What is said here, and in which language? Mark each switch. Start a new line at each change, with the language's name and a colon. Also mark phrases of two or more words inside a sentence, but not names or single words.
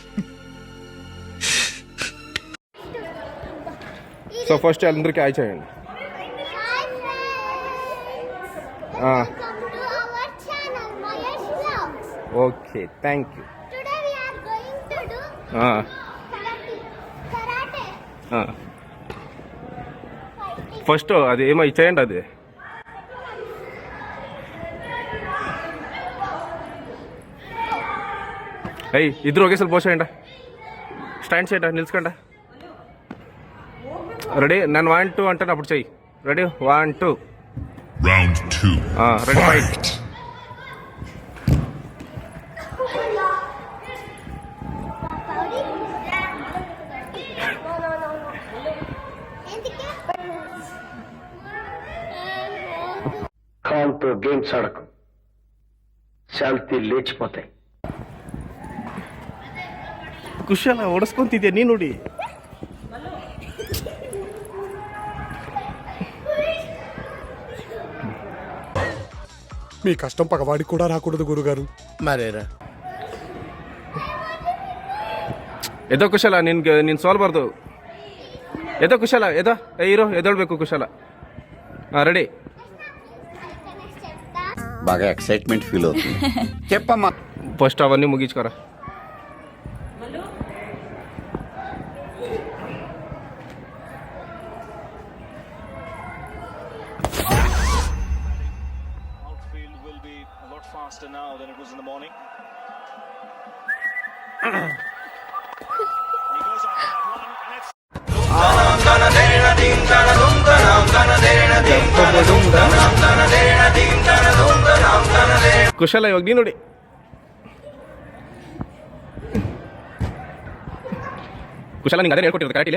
English: so first
Telugu: అందరికీ హాయ్ చేయండి.
English: Hi friends. Welcome to our channel, Mahesh Vlogs. Okay, thank you. Today we are going to do karate. Fighting.
Telugu: ఫస్ట్ అది ఏమో ఇచ్చేయండి. అది అయ్యి ఇద్దరు ఒకేసారి పోసేయండి. స్టాండ్ చేయండి, నిలుచుకోండి. రెడీ? నేను 1 2 అంటాను, అప్పుడు చెయ్యి. రెడీ? 1 2.
English: Round 2. Ready, fight.
Telugu: కాల్తో గేమ్స్ ఆడకు, శాంతి లేచిపోతాయి.
Kannada: ಕುಶಲ ಹೊಡೆಸ್ಕೊಂತಿದ್ಯಾ ನೀನು ನೋಡಿ.
Telugu: మీ కష్టం పగవాడికి కూడా రాకూడదు గురుగారు. మరేరా
Kannada: ಎದೋ ಕುಶಲ, ನೀನು ಸೋಲ್ಬಾರ್ದು. ಎದೋ ಕುಶಲ, ಎದೋ ಹೀರೋ ಎದೊಳ್ಬೇಕು ಕುಶಲ.
Telugu: రెడీ? బాగా
English: excitement feel
Telugu: అవుతుంది. చెప్పమ్మా. ఫస్ట్ అవన్నీ ముగించుకోరా.
English: Faster now than it was in the morning.
Kannada: ಕುಶಲ, ಇವಾಗ ನೀನು ನೋಡಿ. ಕುಶಲ, ನಿಂಗೆ ಅದೇ ಹೇಳ್ಕೊಟ್ಟಿರೋದು ಕರಾಟಿಲಿ.